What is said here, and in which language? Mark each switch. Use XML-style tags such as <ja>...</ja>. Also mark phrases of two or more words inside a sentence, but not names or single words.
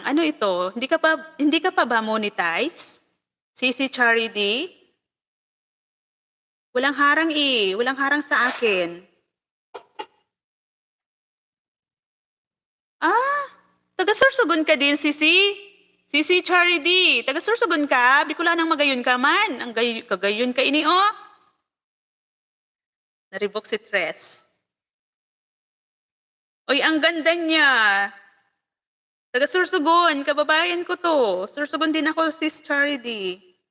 <tl>Ano ito? Hindi ka pa ba monetize? Sisi Charity? Walang harang walang harang sa akin. Taga-Sorsogon ka din, Sisi? Sisi Charity, taga-Sorsogon ka?</tl> <bik>Bicolanang magayon ka man. Ang kagayon ka ini, oh. Naribok si Tres.</bik> <tl>Oy, ang ganda niya. Taga-Sorsogon, kababayan ko to. Sorsogon din ako, Sis Charity.</tl>